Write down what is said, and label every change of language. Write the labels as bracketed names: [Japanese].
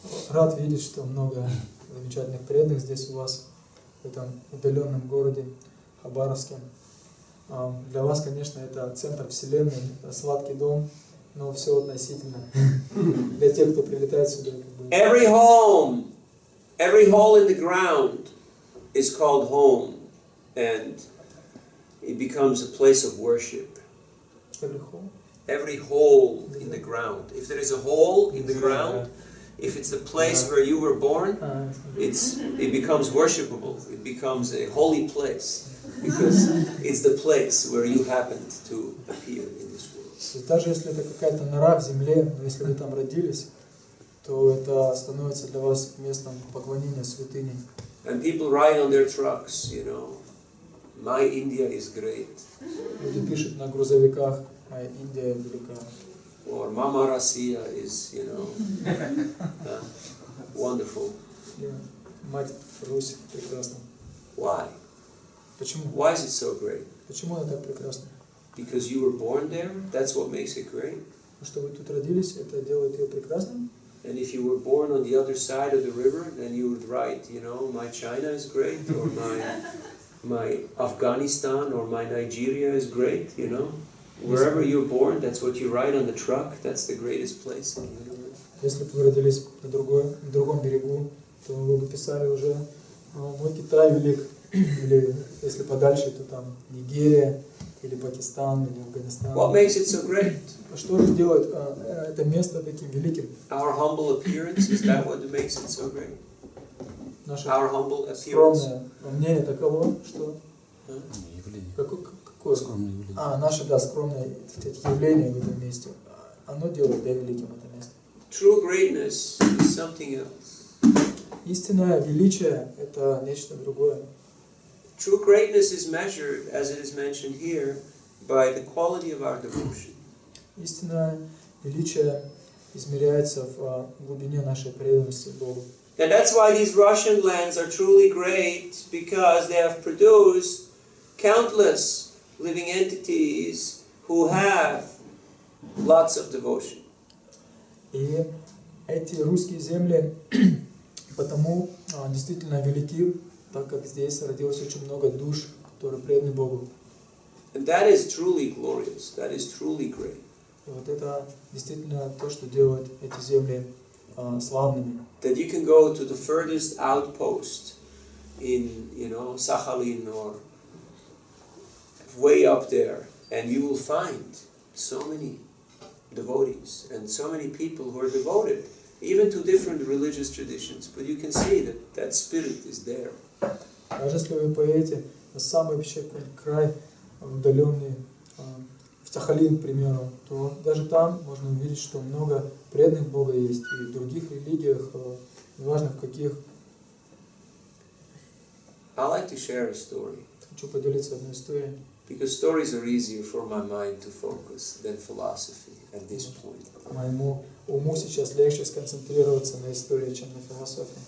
[Russian] Рад видеть, что много замечательных преданных здесь у вас, в этом удаленном городе Хабаровске. Для вас, конечно, это центр вселенной, это сладкий дом, но все относительно. Для тех, кто прилетает сюда. [English] Every home, every hole in the ground is called home, and it becomes a place of worship. Every home? Every hole in the ground. If there is a hole in the ground, if it's the place where you were born, it becomes worshipable. It becomes a holy place because it's the place where you happened to appear in this world. [Russian] Даже если это какая-то нора в земле, но если вы там родились, то это становится для вас местом поклонения святыни. [English] And people write on their trucks, my India is great. [Russian] Люди пишут на грузовиках, моя Индия велика. [English] Or Mama Россия is, wonderful. [Russian] Мать Русь прекрасна. [English] Why? [Russian] Почему? [English] Why is it so great? [Russian] Почему она так прекрасна? [English] Because you were born there? That's what makes it great? [Russian] Что вы тут родились, это делает ее прекрасной? [English] And if you were born on the other side of the river, then you would write, you know, my China is great, or my Afghanistan, or my Nigeria is great, you know. Wherever you're born, that's what you write on the truck. That's the greatest place in the universe. [Russian] Если бы вы родились на другом берегу, то вы бы писали уже «Мой Китай велик», или если подальше, то там Нигерия, или Пакистан, или Афганистан. [English] What makes it so great? [Russian] Что же делает это место таким великим? [English] Our humble appearance, is that what makes it so great? [Russian] Наше [English] Our humble appearance. [Russian] скромное мнение таково, что... Явление. Какое? Скромное явление. Наше, да, скромное явление в этом месте. Оно делает, да, великим это место. [English] True greatness is something else. [Russian] Истинное величие – это нечто другое. [English] True greatness is measured, as it is mentioned here, by the quality of our devotion. [Russian] Истинное величие измеряется в глубине нашей преданности Богу. [English] And that's why these Russian lands are truly great, because they have produced countless living entities who have lots of devotion. [Russian] И эти русские земли потому действительно велики, так как здесь родилось очень много душ, которые преданы Богу. [English] And that is truly glorious. That is truly great. [Russian] И вот это действительно то, что делает эти земли славными. [English] That you can go to the furthest outpost in, you know, Sakhalin or way up there, and you will find so many devotees and so many people who are devoted, even to different religious traditions. But you can see that that spirit is there. [Russian] Даже если вы поедете на самый вообще край удаленный, в Сахалин, к примеру, то даже там можно увидеть, что много преданных Бога есть, и в других религиях, неважно в каких. [English] I like to share a story. [Russian] Хочу поделиться одной историей. [English] Because stories are easier for my mind to focus than philosophy at this point. [Russian] Моему уму сейчас легче сконцентрироваться на истории, чем на философии.